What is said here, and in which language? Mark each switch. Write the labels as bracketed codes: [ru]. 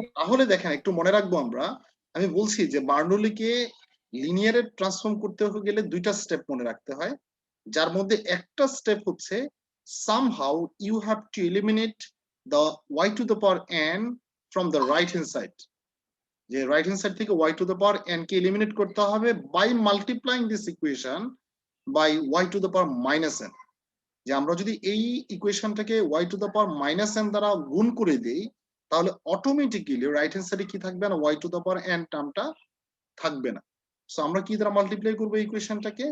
[bn] তাহলে দেখেন একটু মনে রাখবো আমরা, আমি বলছি যে বার্নলিকে লিনিয়ারে ট্রান্সফর্ম করতে গেলে দুইটা স্টেপ মনে রাখতে হয়, যার মধ্যে একটা স্টেপ হচ্ছে [en] somehow you have to eliminate the y to the power n from the right hand side, [bn] যে রাইট হ্যান্ড সাইড থেকে y to the power n K eliminate করতে হবে [en] by multiplying this equation by y to the power -n। [bn] যে আমরা যদি এই ইকুয়েশনটাকে y to the power -n দ্বারা গুণ করে দেই, তাহলে অটোমেটিক্যালি রাইট হ্যান্ড সাইডে কি থাকবে না? y to the power n টার্মটা থাকবে না। সো আমরা কি দ্বারা মাল্টিপ্লাই করব এই ইকুয়েশনটাকে?